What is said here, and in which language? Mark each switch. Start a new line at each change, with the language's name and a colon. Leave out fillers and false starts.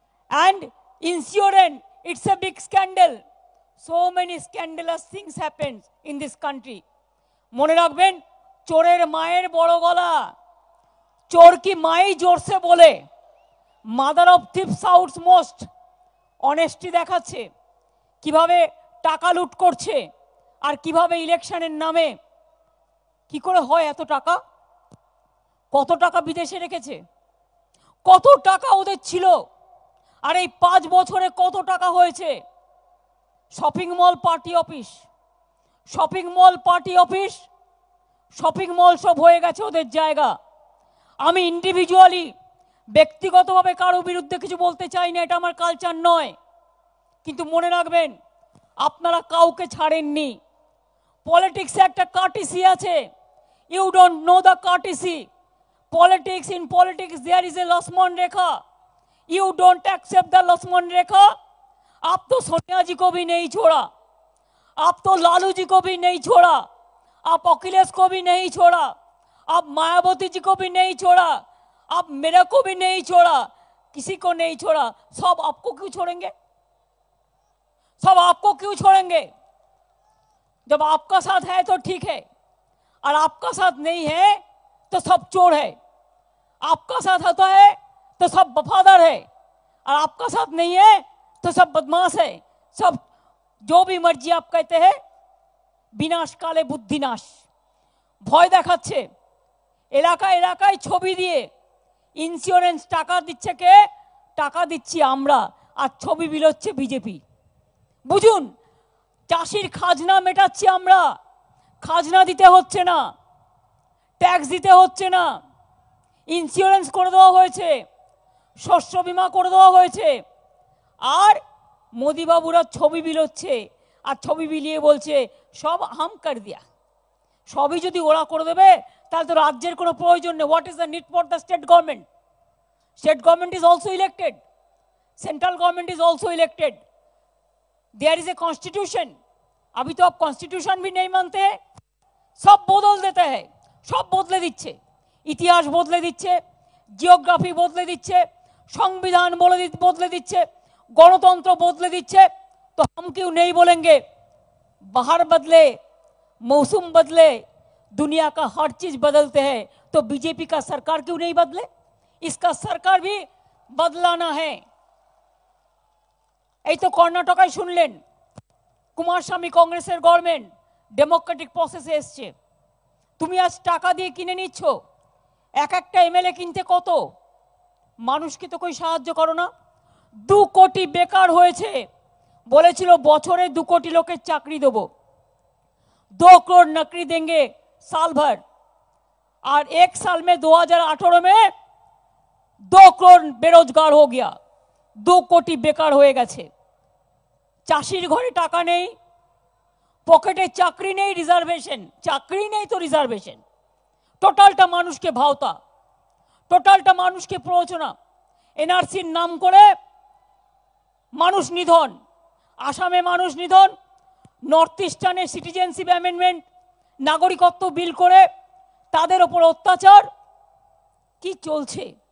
English: And insurance, it's a big scandal. So many scandalous things happen in this country.
Bangla: মনে রাখবেন, চোরের মায়ের বড় গলা।
Hindi: চোর কি মাই জোরসে বলে,
English: Mother of thief shouts most.
Bangla: অনেস্টি দেখাচ্ছে, কিভাবে টাকা লুট করছে, আর কিভাবে ইলেকশনের নামে কি করে হয় এত টাকা। কত টাকা বিদেশে রেখেছে, কত টাকা ওদের ছিল, আর এই 5 বছরে কত টাকা হয়েছে। Shopping mall party office, shopping mall party office, shopping mall সব হয়ে গেছে ওদের জায়গা। আমি ইন্ডিভিজুয়ালি ব্যক্তিগতভাবে কারো বিরুদ্ধে কিছু বলতে চাই না, এটা আমার কালচার নয়। কিন্তু মনে রাখবেন, আপনারা কাউকে ছাড়েননি। পলিটিক্সে একটা কার্টিসি আছে।
English: You don't know the courtesy. Politics, in politics there is a Lakshman Rekha. You don't accept the Lakshman Rekha.
Hindi: आप तो सोनिया जी को भी नहीं छोड़ा, आप तो लालू जी को भी नहीं छोड़ा, आप अखिलेश को भी नहीं छोड़ा, आप मायावती जी को भी नहीं छोड़ा, आप मेरे को भी नहीं छोड़ा, किसी को नहीं छोड़ा। सब आपको क्यों छोड़ेंगे? सब आपको क्यों छोड़ेंगे? जब आपका साथ है तो ठीक है, और आपका साथ नहीं है तो सब चोर है। आपका साथ होता है तो सब वफादार है, और आपका साथ नहीं है तो सब बदमाश है। सब जो भी मर्जी आप कहते हैं,
Bangla: বিনাশ কালে বুদ্ধিনাশ। ভয় দেখাচ্ছে, এলাকায় এলাকায় ছবি দিয়ে ইন্স্যুরেন্স টাকা দিচ্ছে কে? টাকা দিচ্ছি আমরা, আর ছবি বিলোচ্ছে বিজেপি। বুঝুন, চাষির খাজনা মেটাচ্ছি আমরা, খাজনা দিতে হচ্ছে না, ট্যাক্স দিতে হচ্ছে না, ইন্স্যুরেন্স করে দেওয়া হয়েছে, শস্য বীমা করে দেওয়া হয়েছে। আর মোদিবাবুরা ছবি বিলোচ্ছে, আর ছবি বিলিয়ে বলছে
Hindi: সব হাম কর দিয়া।
Bangla: সবই যদি ওরা করে দেবে, তাহলে তো রাজ্যের কোনো প্রয়োজন নেই।
English: What is the need for the state government? State government is also elected, central government is also elected. There is a constitution.
Hindi: अभी तो आप कॉन्स्टिट्यूशन भी नहीं मानते हैं, सब बदल देते हैं, सब बदले दिच्छे, इतिहास बदले दिच्छे, जियोग्राफी बदले दिच्छे, संविधान बदले दिच्छे, गणतंत्र बदले दिच्छे। तो हम क्यों नहीं बोलेंगे बाहर बदले, मौसम बदले, दुनिया का हर चीज बदलते हैं, तो बीजेपी का सरकार क्यों नहीं बदले? इसका सरकार भी बदलाना है।
Bangla: এই তো কর্ণাটকায় শুনলেন, কুমারস্বামী কংগ্রেসের গভর্নমেন্ট ডেমোক্রেটিক প্রসেসে এসছে। তুমি আজ টাকা দিয়ে কিনে নিচ্ছ, এক একটা এমএলএ কিনতে কত? মানুষকে তো কই সাহায্য করো না। 2 কোটি বেকার হয়েছে, বলেছিল বছরে 2 কোটি লোকের চাকরি দেবো।
Hindi: 2 करोड़ नौकरी देंगे साल भर, और 1 साल में 2018 में 2 करोड़ बेरोजगार हो गया,
Bangla: 2 কোটি বেকার হয়ে গেছে। চাষির ঘরে টাকা নেই, পকেটে চাকরি নেই, রিজার্ভেশন, চাকরি নেই তো রিজার্ভেশন। টোটালটা মানুষকে ভাওতা, টোটালটা মানুষকে প্ররোচনা। এনআরসির নাম করে মানুষ নিধন, আসামে মানুষ নিধন, নর্থ ইস্টার্নে সিটিজেনশিপ অ্যামেন্ডমেন্ট, নাগরিকত্ব বিল করে তাদের ওপর অত্যাচার। কি চলছে?